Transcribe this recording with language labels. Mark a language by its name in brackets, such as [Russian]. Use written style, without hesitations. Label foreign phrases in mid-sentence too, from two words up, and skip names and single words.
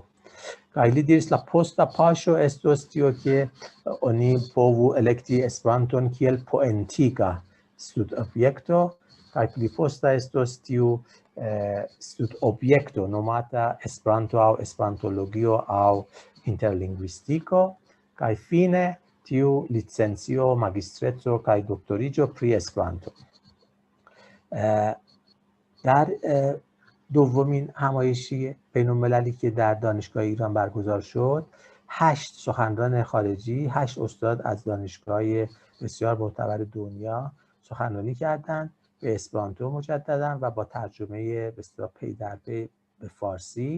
[Esperanto] Kaj li diris la posta paŝo estos tio ke oni povu elekti Esperanton kiel poentiga studobjekto, kaj pli posta estos tiu studobjekto nomata Esperanto aŭ Esperantologio aŭ interlingvistiko, kaj fine tiu licencio, magistreco kaj doktoriĝo pri Esperanto. [Persian] در دومین همایشی بین‌المللی که در دانشگاه ایران برگزار شد، 8 سخنران خارجی، 8 استاد از دانشگاه بسیار معتبر دنیا سخنرانی کردند به اسپرانتو مجددا و با ترجمه به اصطلاح پی در پی به فارسی.